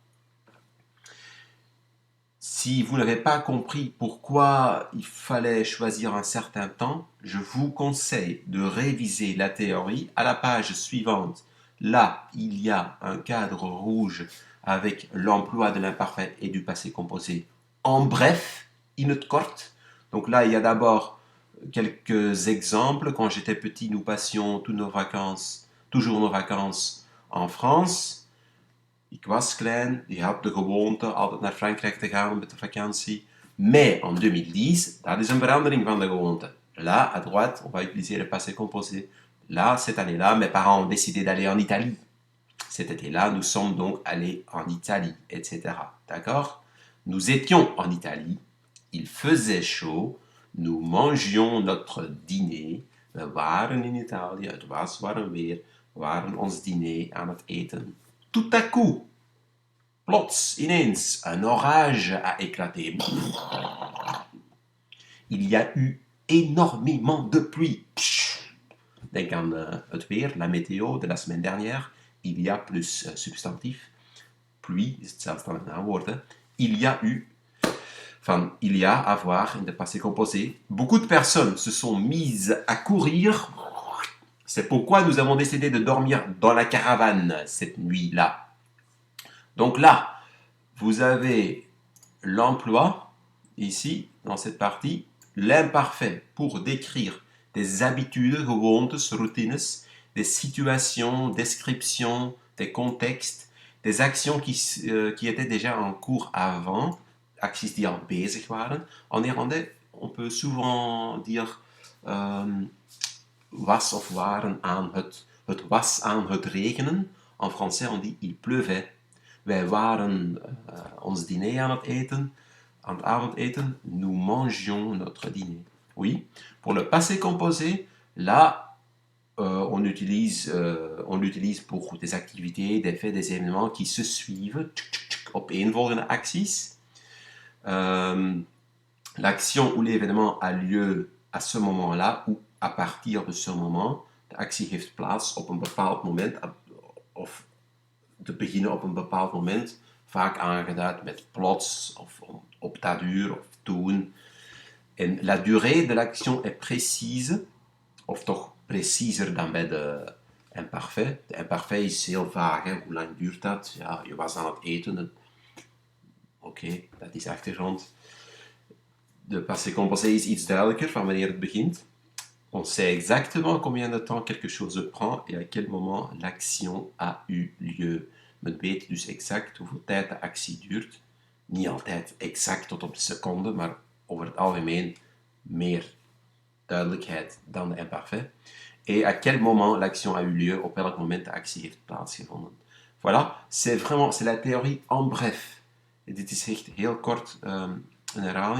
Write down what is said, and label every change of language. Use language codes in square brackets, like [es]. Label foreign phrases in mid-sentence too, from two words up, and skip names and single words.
[fr] Si vous n'avez pas compris pourquoi il fallait choisir un certain temps, je vous conseille de réviser la théorie à la page suivante. Là, il y a un cadre rouge avec l'emploi de l'imparfait et du passé composé. En bref, [nl] in het kort. [fr] Donc là, il y a d'abord quelques exemples. Quand j'étais petit, nous passions toujours nos vacances en France. [nl] Ik was klein, je had de gewoonte altijd naar Frankrijk te gaan met de vakantie. [fr] Mais en 2010, [nl] dat is een verandering van de gewoonte. [fr] Là, à droite, on va utiliser le passé composé. Là, cette année-là, mes parents ont décidé d'aller en Italie. Cet été-là, nous sommes donc allés en Italie, etc. D'accord? Nous étions en Italie, il faisait chaud, nous mangions notre dîner. [nl] We waren in Italië, het was warm weer, we waren ons diner aan het eten. [fr] Tout à coup, [nl] plots, ineens, [fr] un orage a éclaté. Il y a eu énormément de pluie. [nl] Denk aan het weer, [fr] la météo de la semaine dernière. Il y a plus substantief. Pluie [nl] is hetzelfde dan een naamwoord. Hè? [fr] Il y a eu, enfin, il y a, avoir [nl] in de [fr] passé composé. Beaucoup de personnes se sont mises à courir. C'est pourquoi nous avons décidé de dormir dans la caravane cette nuit-là. Donc là, vous avez l'emploi, ici, dans cette partie, l'imparfait pour décrire des habitudes, [nl] gewoontes, routines, [fr] des situations, descriptions, des contextes, des actions qui étaient déjà en cours avant, [nl] acties die al bezig waren. [fr] En néerlandais, on peut souvent dire [nl] was of waren aan het was aan het regenen. [fr] En français, on dit il pleuvait. [nl] Wij waren ons dîner aan het eten, aan het avondeten. [fr] Nous mangions notre dîner. Oui. Pour le passé composé, là, on l'utilise pour des activités, des faits, des événements qui se suivent [nl] opeenvolgende acties. [fr] L'action ou l'événement a lieu à ce moment-là ou à partir de ce moment. [nl] De actie heeft plaats op een bepaald moment of te beginnen op een bepaald moment, vaak aangeduid met plots of op dat uur of toen. En la durée de l'action est précise, of toch preciezer dan bij de imparfait. De imparfait is heel vaag, hè? Hoe lang duurt dat? Ja, je was aan het eten. Oké, dat is achtergrond. De passé composé is iets duidelijker van wanneer het begint. [fr] On sait exactement combien de temps quelque chose prend et à quel moment l'action a eu lieu. [nl] Men weet dus exact hoeveel tijd de actie duurt. Niet altijd exact tot op de seconde, maar over het algemeen meer duidelijkheid dan de imparfait. [fr] Et à quel moment l'action a eu lieu, [nl] op welk moment de actie heeft plaatsgevonden. [fr] Voilà, c'est la théorie en bref. [nl] Et dit is echt heel kort een herhaling.